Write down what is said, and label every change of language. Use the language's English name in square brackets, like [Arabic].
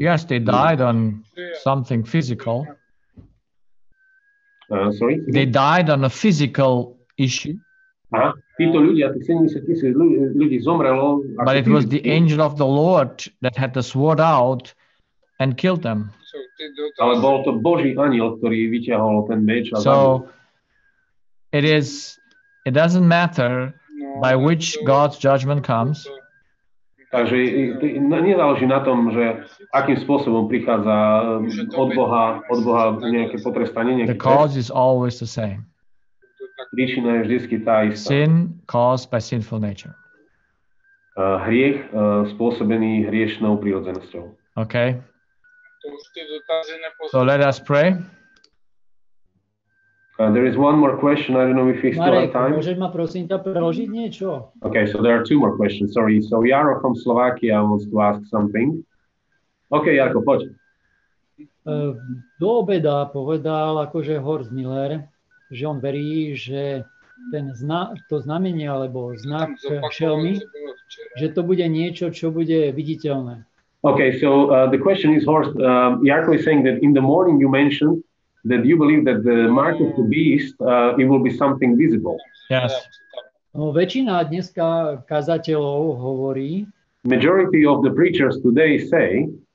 [English] Yes, they died on something physical. Sorry? They died on a physical issue, [Slovak] Aha, títo ľudia, tých 70,000 ľudí zomrelo. [English] but it was the angel of the Lord that had the sword out and killed them. [Slovak] Ale bol to Boží anjel, ktorý vyťahol ten meč a zabil. [English] So it doesn't matter by which God's judgment comes. [Slovak] Takže nezáleží na tom, že akým spôsobom prichádza od Boha nejaké potrestanie. [English] The cause is always the same. [Slovak] Príčina je vždycky tá istá. [English] Sin caused by sinful nature. [Slovak] Hriech spôsobený hriešnou prirodzenosťou. [English] Okay. So let us pray. There is one more question. I don't know if we still have time. [Slovak] môžeš ma prosím ťa preložiť niečo? [English] Okay, so there are two more questions. Sorry. So Jaro from Slovakia wants to ask something. [Slovak] Okay, Jarko, poď. Do obeda povedal akože Horst Müller, že on verí, že to znamenie alebo znak šelmy, že to bude niečo, čo bude viditeľné. [English] Okay, so the question is, Horst, Jarko is saying that in the morning you mentioned that you believe that the mark of the beast, it will be something visible. Yes. [Slovak] No, väčšina dneska kazateľov hovorí, [English] Majority of the preachers today say,